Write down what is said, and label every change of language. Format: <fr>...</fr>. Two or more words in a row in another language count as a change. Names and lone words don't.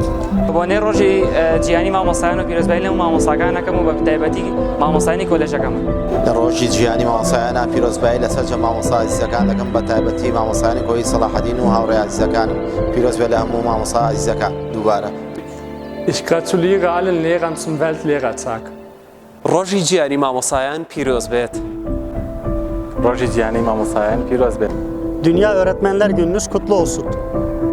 <ckb>بۆنێ ڕۆژی جیهانی مامۆستایان و پیرۆزبایی لەم مامۆستاکانەکەم و بە تایبەتی مامۆستایانی کۆلێژەکەم. لە ڕۆژی جیهانی مامۆستایانە پیرۆزبایی لە سەرجەم مامۆستا عەزیزەکان دەکەم بە تایبەتی مامۆستایانی کۆی سەلاحەدین و هاوڕێی عەزیزەکانم. پیرۆز بێت لە هەموو مامۆستا عەزیزەکان دووبارە.</ckb> <de>Ich gratuliere allen Lehrern zum Weltlehrertag.</de> <ckb>ڕۆژی جیهانی مامۆستایان پیرۆز بێت. ڕۆژی جیهانی مامۆستایان پیرۆز بێت.</ckb> <tr>Dünya Öğretmenler Gününüz kutlu olsun.</tr>